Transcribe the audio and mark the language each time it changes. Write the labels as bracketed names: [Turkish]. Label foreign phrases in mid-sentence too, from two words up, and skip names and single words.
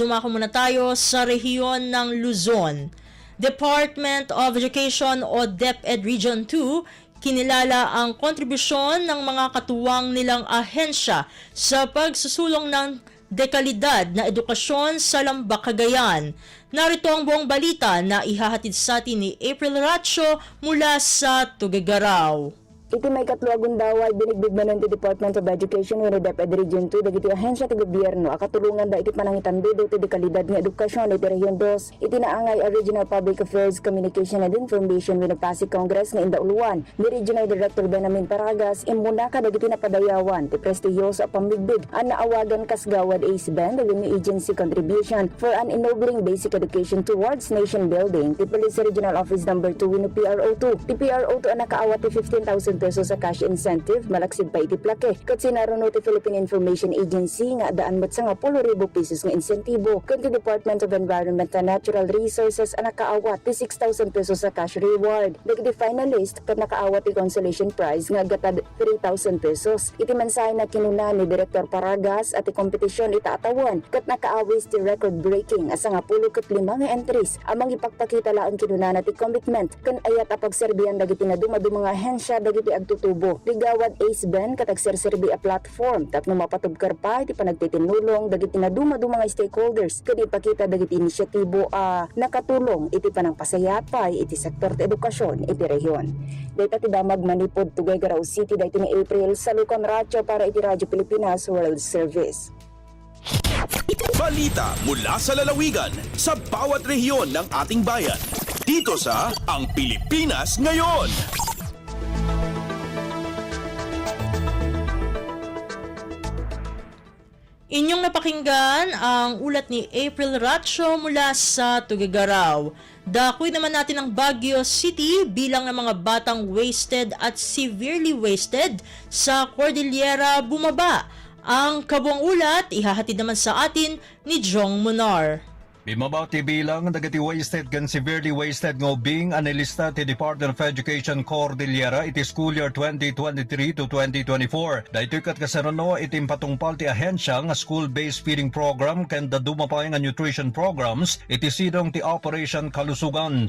[Filipino] Dumako muna tayo sa rehiyon ng Luzon. Department of Education o DepEd Region 2 kinilala ang kontribusyon ng mga katuwang nilang ahensya sa pagsusulong ng dekalidad na edukasyon sa Lambak, Cagayan. Narito ang buong balita na ihahatid sa atin ni April Ratio mula sa Tuguegarao. [Iloko] Iti may katluagon daway binigbigmanon ti Department of Education wenno DepEd Region 2 dagiti ahensya ti gobyerno akatulungan da iti panangitandudo ti dekalidad nga edukasyon iti Region 2 iti naangay a Regional Public Affairs Communication and Information wenno Pasig Congress nga indauluan ni Regional Director Benjamin Paragas imuna ka dagiti napadayawan ti prestigiyoso a pambigbig ang naawagan kasgawad ACE-BAN dagiti agency contribution for an ennobling basic education towards nation building ti Police Regional Office number 2 wenno PRO2 ti PRO2 ang nakaawat ti 15,000 pesos sa [English] cash incentive [Iloko] malaksid pa iti plake ket sinaruno ti Philippine Information Agency nga daan met sa 10,000 pesos nga insentibo ket ti Department of Environment and Natural Resources ang nakaawat ti 6,000 pesos sa [English] cash reward [Iloko] dagiti finalist ket nakaawat ti [English] consolation prize [Iloko] nga gatad 3,000 pesos iti mensahe na kinuna ni Director Paragas at ti kompetisyon itaatawan ket nakaawis ti [English] record breaking [Iloko] asa nga 15 nga entries amang ipagpakita laang kinuna na ti commitment ken ayat a pagserbihan dagiti nadumadu mga ahensya dagiti agtutubo ligawad ACE-BAN katagserserbi a platform tapno mapatubkar pa iti panagtitinulong dagiti nadumadu mga stakeholders ket ipakita dagiti inisyatibo a nakatulong iti panangpasayapay iti sektor ti edukasyon iti rehiyon. Data ti damag manipod Tuguegarao City dayto ni April sa Lucon Ratio para iti Radyo Pilipinas World Service. [Filipino] Balita mula sa lalawigan sa bawat rehiyon ng ating bayan. Dito sa Ang Pilipinas Ngayon. Inyong napakinggan ang ulat ni April Ratio mula sa Tuguegarao. Dakoy naman natin ang Baguio City bilang ng mga batang wasted at [English] severely wasted [Filipino] sa Cordillera bumaba. Ang kabuang ulat ihahatid naman sa atin ni Jong Munar. [Iloko] Bimaba ti bilang dagiti wasted gan [English] severely wasted [Iloko] nga ubing anilista ti Department of Education Cordillera iti [English] school year 2023 to 2024. [Iloko] Daytoy ket kasarano iti patungpal ti ahensya nga [English] school-based feeding program [Iloko] ken dadumapay nga [English] nutrition programs [Iloko] iti sidong ti Operation Kalusugan.